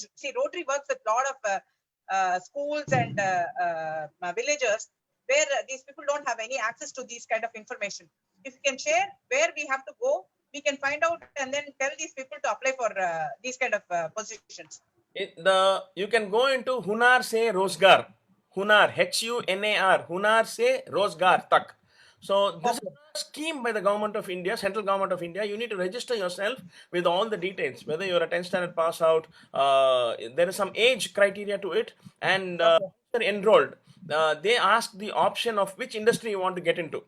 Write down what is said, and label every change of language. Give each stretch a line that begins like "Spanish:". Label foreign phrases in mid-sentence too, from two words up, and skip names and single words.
English: See, Rotary works with a lot of schools and villages where these people don't have any access to these kind of information. If you can share where we have to go, we can find out and then tell these people to apply for these kind of positions. You can go into Hunar Se Rozgar. Hunar, Hunar, Hunar Se Rozgar Tak. So this is a scheme by the government of India, central government of India. You need to register yourself with all the details, whether you're a 10th standard pass out, there is some age criteria to it, and you're enrolled. They ask the option of which industry you want to get into.